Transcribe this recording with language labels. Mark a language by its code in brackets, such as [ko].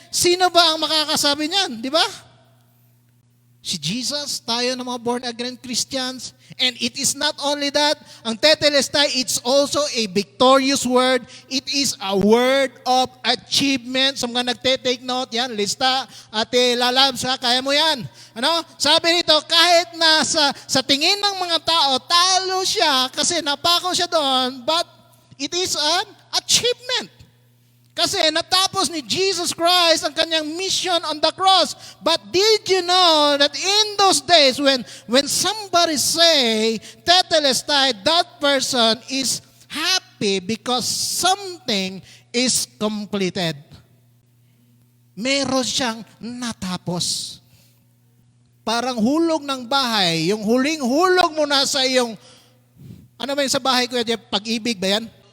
[tl] Sino ba ang makakasabi niyan? Di ba? Si Jesus, tayo ng mga [en] born-again Christians. And it is not only that, ang tetelestai, it's also a victorious word. It is a word of achievement. [tl] Sa mga nagte-take note, yan, lista, Ate Lalabs, kaya mo yan. Sabi nito, kahit na sa tingin ng mga tao, talo siya kasi napako siya doon, [en] but it is an achievement. [tl] Kasi natapos ni Jesus Christ ang kanyang [en] mission on the cross. But did you know that in those days when somebody say tetelestai, that person is happy because something is completed. [tl] Meron siyang natapos. Parang hulog ng bahay, yung huling hulog mo na sa iyong, ano ba yung sa bahay ko, pag-ibig ba yan?